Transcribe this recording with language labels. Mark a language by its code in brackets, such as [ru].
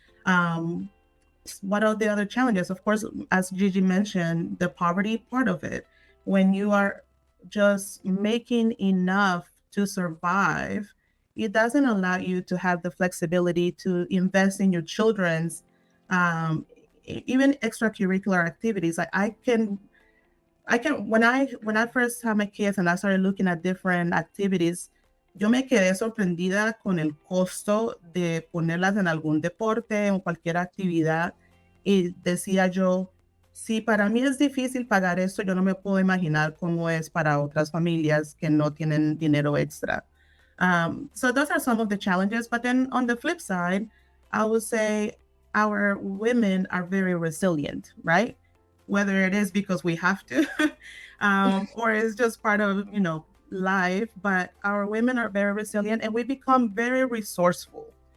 [en] What are the other challenges? Of course, as Gigi mentioned, the poverty part of it. When you are just making enough to survive, it doesn't allow you to have the flexibility to invest in your children's even extracurricular activities. Like I can when I first had my kids and I started looking at different activities, [es] yo me quedé sorprendida con el costo de ponerlas en algún deporte o cualquier actividad y decía yo, si para mí es difícil pagar esto, yo no me puedo imaginar cómo es para otras familias que no tienen dinero extra. [en] So those are some of the challenges. But then on the flip side, I would say our women are very resilient, right? Whether it is because we have to, or it's just part of, life, but our women are very resilient and we become very resourceful.